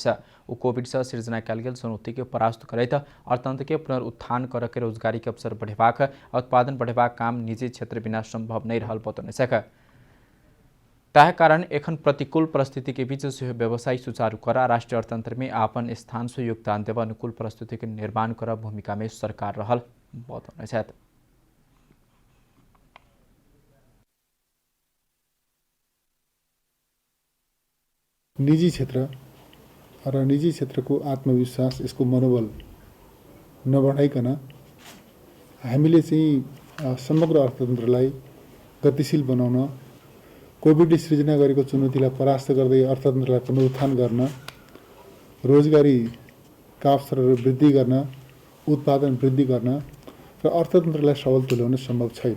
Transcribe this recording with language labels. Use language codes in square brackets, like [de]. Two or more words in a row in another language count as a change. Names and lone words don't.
[mai] ऊ कोविड से सृजना कयल गेल चुनौती के परास्त करैत अर्थतंत्र के पुनरुत्थान करके रोजगारी के अवसर बढ़ेबाक उत्पादन बढ़ेबाक काम निजी क्षेत्र बिना संभव नहीं रहल बताउनेछ। ताहि कारण एखन प्रतिकूल परिस्थिति के बीच से व्यवसाय सुचारू करा राष्ट्रीय अर्थतंत्र में आपन स्थान से योगदान देव अनुकूल परिस्थिति के निर्माण कर भूमिका में सरकार रहल बताउनेछ। [ne] निजी क्षेत्र र निजी क्षेत्रको आत्मविश्वास, यसको मनोबल नबढाइकन हामीले चाहिँ समग्र अर्थतन्त्रलाई गतिशील बनाउन, कोभिडले सृजना गरेको चुनौतीलाई परास्त गर्दै अर्थतन्त्रलाई पुनरुत्थान गर्न, रोजगारीका अवसरहरू वृद्धि गर्न, उत्पादन वृद्धि गर्न र अर्थतन्त्रलाई सबल तुल्याउन सम्भव छैन।